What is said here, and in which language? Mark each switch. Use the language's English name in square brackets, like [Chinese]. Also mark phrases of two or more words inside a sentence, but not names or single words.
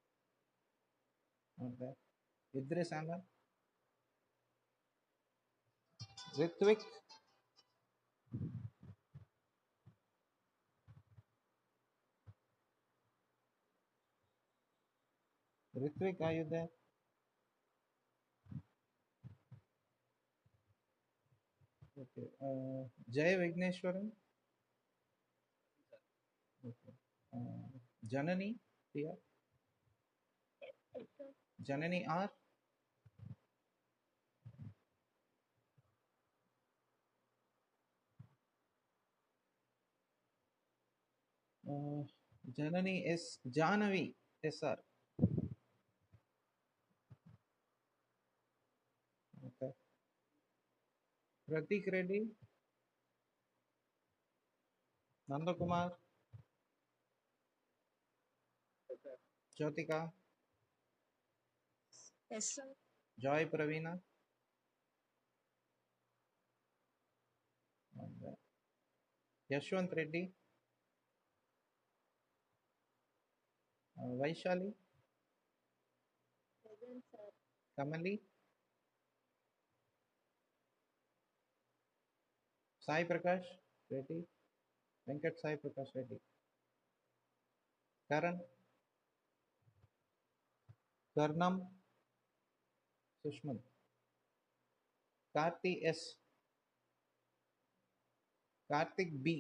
[English] Okay. Idris Ahmed, Ritvik, Ritvik, are you there? Okay. Jay Vigneshwaran. Okay. Janani, Priya. Janani R. Uh, Janani S. Janavi SR. Okay. Pratik Reddy, Nandakumar, Jyotika, Yes, sir. Joy Pravina, and Yashwant Reddy, Vaishali, Present, sir. Kamali, Sai Prakash Reddy, Venkat Sai Prakash Reddy, Karan, Karnam, Sushman, Karti S, Kartik B,